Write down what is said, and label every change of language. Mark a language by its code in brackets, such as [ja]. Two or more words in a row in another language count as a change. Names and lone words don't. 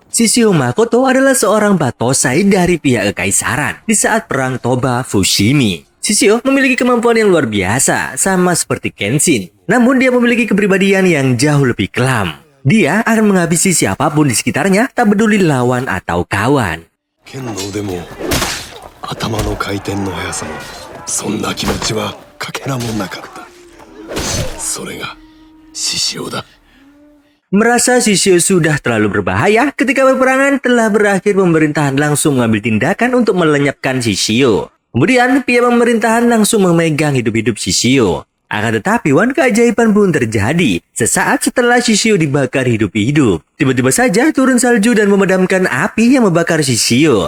[id] Shishio Makoto adalah seorang batosai dari pihak kekaisaran di saat perang Toba Fushimi. Shishio memiliki kemampuan yang luar biasa, sama seperti Kenshin. Namun dia memiliki kepribadian yang jauh lebih kelam. Dia akan menghabisi siapapun di sekitarnya, tak peduli lawan atau kawan. [ja] 頭の回転の速さもそんな気持ちはかけらもなかったそれが獅子だ [id] Merasa Shishio sudah terlalu berbahaya, ketika peperangan telah berakhir, pemerintahan langsung mengambil tindakan untuk melenyapkan Shishio. Kemudian pihak pemerintahan langsung memegang hidup-hidup Shishio. Akan tetapi Wan, keajaiban pun terjadi. Sesaat setelah Shishio dibakar hidup-hidup, tiba-tiba saja turun salju dan memadamkan api yang membakar Shishio.